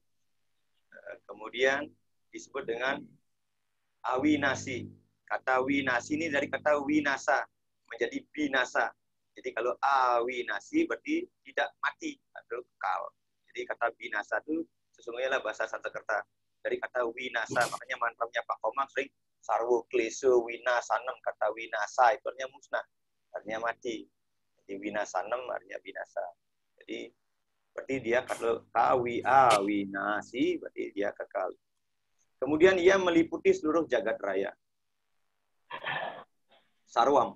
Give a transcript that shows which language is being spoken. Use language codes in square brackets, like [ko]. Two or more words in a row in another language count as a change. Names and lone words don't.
[id] Kemudian disebut dengan awinasi. Kata winasi ini dari kata winasa menjadi binasa. Jadi kalau awinasi berarti tidak mati atau kekal. Jadi kata binasa itu sesungguhnya lah bahasa Sanskerta. Dari kata winasa, makanya mantramnya Pak Komang sering [sa] sarwo kleso winasanem, [id] kata winasa itu artinya musnah, artinya mati. Jadi winasanem artinya binasa. Jadi berarti dia kalau awinasi berarti dia kekal. Kemudian ia meliputi seluruh jagat raya. [sa] Sarwam.